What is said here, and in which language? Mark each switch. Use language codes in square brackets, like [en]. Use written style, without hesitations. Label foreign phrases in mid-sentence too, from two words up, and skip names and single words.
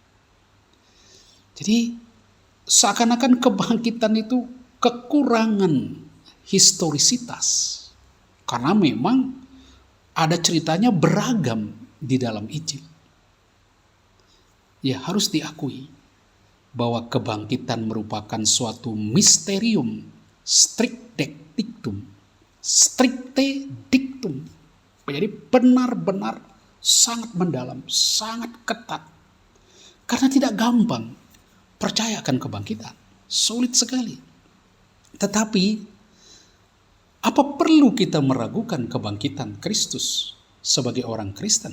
[id] Jadi seakan-akan kebangkitan itu kekurangan historisitas, karena memang ada ceritanya beragam di dalam Injil. Ya, harus diakui bahwa kebangkitan merupakan suatu [la] misterium stricte dictum. [id] Jadi benar-benar sangat mendalam, sangat ketat. Karena tidak gampang percaya akan kebangkitan. Sulit sekali. Tetapi apa perlu kita meragukan kebangkitan Kristus sebagai orang Kristen?